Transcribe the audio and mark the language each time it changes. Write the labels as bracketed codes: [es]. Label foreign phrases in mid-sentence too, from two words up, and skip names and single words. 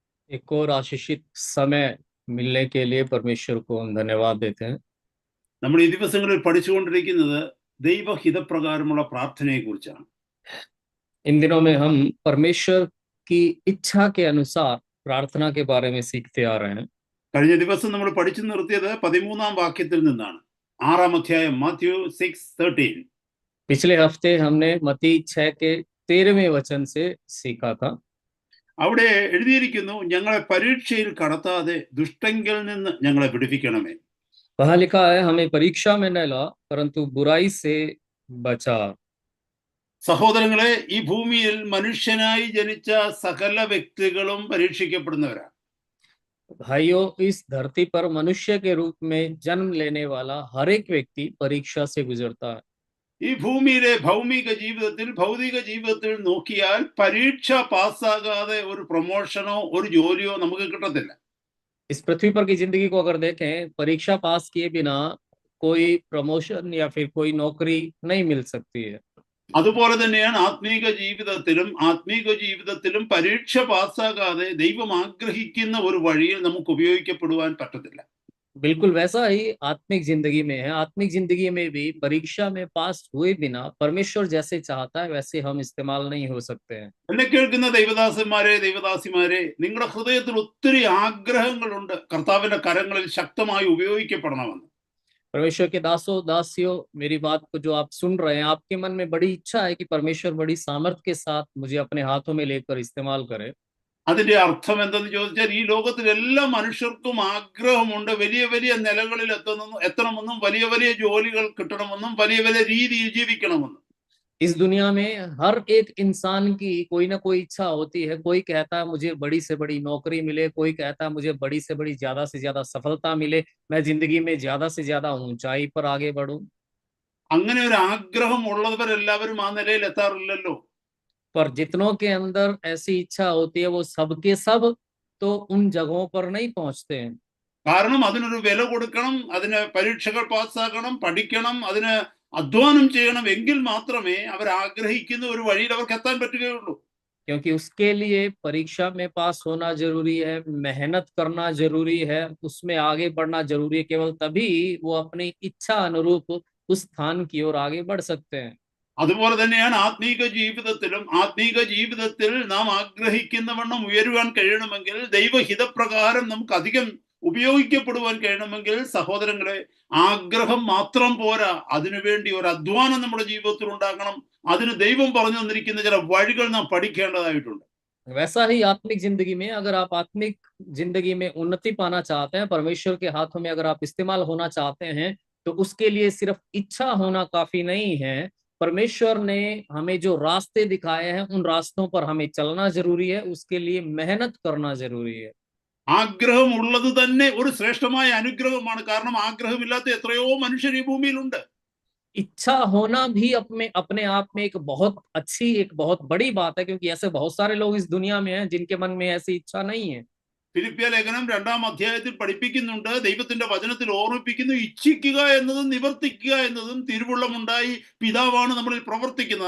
[hi] एक और आशीषित समय मिलने के लिए परमेश्वर को हम धन्यवाद देते हैं। [ml] നമ്മൾ ഈ ദിവസങ്ങളിൽ പഠിച്ചുകൊണ്ടിരിക്കുന്നത് ദൈവഹിതപ്രകാരമുള്ള പ്രാർത്ഥനയെക്കുറിച്ചാണ്. [hi] इन दिनों में हम परमेश्वर की इच्छा के अनुसार प्रार्थना के बारे में सीखते आ रहे हैं। [ml] കഴിഞ്ഞ ദിവസം നമ്മൾ പഠിച്ചു നിർത്തിയത് 13-ാം വാക്യത്തിൽ നിന്നാണ്. 6-ാം അധ്യായം മാത്യു 6:13. [hi] पिछले हफ्ते हमने मत्ती 6 के 13वें वचन से सीखा था। [ml] അവിടെ എഴുതിയിരിക്കുന്നു, ഞങ്ങളെ പരീക്ഷയിൽ കടത്താതെ ദുഷ്ടങ്കിൽ നിന്ന് ഞങ്ങളെ വിടുവിക്കണമേ. [hi] वहां लिखा है, हमें परीक्षा में न ला परंतु बुराई से बचा। [ml] സഹോദരങ്ങളെ, ഈ ഭൂമിയിൽ മനുഷ്യനായി ജനിച്ച സകല വ്യക്തികളും പരീക്ഷിക്കപ്പെടുന്നവരാണ്. [hi] भाइयों, इस धरती पर मनुष्य के रूप में जन्म लेने वाला हर एक व्यक्ति परीक्षा से गुजरता है। [ml] ഈ ഭൂമിയിലെ ഭൗതിക ജീവിതത്തിൽ നോക്കിയാൽ പരീക്ഷ പാസ്സാകാതെ ഒരു പ്രൊമോഷനോ ഒരു ജോലിയോ നമുക്ക് കിട്ടത്തില്ല. [hi] इस पृथ्वी पर की जिंदगी को अगर देखें, परीक्षा पास किए बिना कोई प्रमोशन या फिर कोई नौकरी नहीं मिल सकती है। [ml] അതുപോലെ തന്നെയാണ് ആത്മീക ജീവിതത്തിലും പരീക്ഷ പാസ്സാകാതെ ദൈവം ആഗ്രഹിക്കുന്ന ഒരു വഴിയിൽ നമുക്ക് ഉപയോഗിക്കപ്പെടുവാൻ പറ്റത്തില്ല. [hi] बिल्कुल वैसा ही आत्मिक जिंदगी में है। आत्मिक जिंदगी में भी परीक्षा में पास हुए बिना परमेश्वर जैसे चाहता है वैसे हम इस्तेमाल नहीं हो सकते हैं। [ml] എന്നെ കേൾക്കുന്ന ദൈവദാസിമാരെ, നിങ്ങളുടെ ഹൃദയത്തിൽ ഒത്തിരി ആഗ്രഹങ്ങളുണ്ട് കർത്താവിന്റെ കരങ്ങളിൽ ശക്തമായി ഉപയോഗിക്കപ്പെടണമെന്ന്. [hi] परमेश्वर के दासों दासियों, मेरी बात को जो आप सुन रहे हैं, आपके मन में बड़ी इच्छा है कि परमेश्वर बड़ी सामर्थ्य के साथ मुझे अपने हाथों में लेकर इस्तेमाल करे। [ml] അതിന്റെ അർത്ഥം എന്തെന്ന് ചോദിച്ചാൽ, ഈ ലോകത്തിൽ എല്ലാ മനുഷ്യർക്കും ആഗ്രഹമുണ്ട് വലിയ വലിയ നിലകളിൽ എത്തണമെന്നും വലിയ വലിയ ജോലികൾ കിട്ടണമെന്നും വലിയ വലിയ രീതിയിൽ ജീവിക്കണമെന്നും. [hi] इस दुनिया में हर एक इंसान की कोई ना कोई इच्छा होती है। कोई कहता है मुझे बड़ी से बड़ी नौकरी मिले, कोई कहता है मुझे बड़ी से बड़ी ज्यादा से ज्यादा सफलता मिले, मैं जिंदगी में ज्यादा से ज्यादा ऊंचाई पर आगे बढ़ूं। [ml] അങ്ങനെ ഒരു ആഗ്രഹം ഉള്ളവരെല്ലാവരും ആ നിലയിൽ എത്താറില്ലല്ലോ. [hi] पर जितनों के अंदर ऐसी इच्छा होती है वो सबके सब तो उन जगहों पर नहीं पहुंचते हैं। [ml] കാരണം അതിനൊരു വില കൊടുക്കണം, അതിന് പരീക്ഷകൾ പാസ്സാക്കണം, പഠിക്കണം, അതിന് അധ്വാനം ചെയ്യണം. എങ്കിൽ മാത്രമേ അവർ ആഗ്രഹിക്കുന്ന ഒരു വഴിയിൽ അവർക്ക് എത്താൻ പറ്റുകയുള്ളൂ. [hi] क्योंकि उसके लिए परीक्षा में पास होना जरूरी है, मेहनत करना जरूरी है, उसमें आगे बढ़ना जरूरी है। केवल तभी वो अपनी इच्छा अनुरूप उस स्थान की ओर आगे बढ़ सकते हैं। [ml] അതുപോലെ തന്നെയാണ് ആത്മീക ജീവിതത്തിൽ നാം ആഗ്രഹിക്കുന്ന വണ്ണം ഉയരുവാൻ കഴിയണമെങ്കിൽ, ദൈവഹിതപ്രകാരം നമുക്ക് അധികം ഉപയോഗിക്കപ്പെടുവാൻ കഴിയണമെങ്കിൽ, സഹോദരങ്ങളെ, ആഗ്രഹം മാത്രം പോരാ, അതിനുവേണ്ടി ഒരു അധ്വാനം നമ്മുടെ ജീവിതത്തിൽ ഉണ്ടാകണം. അതിന് ദൈവം പറഞ്ഞു തന്നിരിക്കുന്ന ചില വഴികൾ നാം പഠിക്കേണ്ടതായിട്ടുണ്ട്. [hi] वैसा ही आत्मिक जिंदगी में, अगर आप आत्मिक जिंदगी में उन्नति पाना चाहते हैं, परमेश्वर के हाथों में अगर आप इस्तेमाल होना चाहते हैं, तो उसके लिए सिर्फ इच्छा होना काफी नहीं है। परमेश्वर ने हमें जो रास्ते दिखाए हैं उन रास्तों पर हमें चलना जरूरी है, उसके लिए मेहनत करना जरूरी है। [ml] ആഗ്രഹം ഉള്ളത് തന്നെ ഒരു ശ്രേഷ്ഠമായ അനുഗ്രഹമാണ്. കാരണം ആഗ്രഹമില്ലാത്ത എത്രയോ മനുഷ്യർ ഈ ഭൂമിയിലുണ്ട്. [hi] इच्छा होना भी अपने अपने आप में एक बहुत अच्छी, एक बहुत बड़ी बात है, क्योंकि ऐसे बहुत सारे लोग इस दुनिया में हैं जिनके मन में ऐसी इच्छा नहीं है। [ml] ഫിലിപ്പിയ ലേഖനം 2-ാം അധ്യായത്തിൽ പഠിപ്പിക്കുന്നുണ്ട്, ദൈവത്തിന്റെ വചനത്തിൽ ഓർമ്മിപ്പിക്കുന്നു, ഇച്ഛിക്കുക എന്നതും നിവർത്തിക്കുക എന്നതും തിരുവുള്ളമുണ്ടായി പിതാവാണ് നമ്മളിൽ പ്രവർത്തിക്കുന്നത്.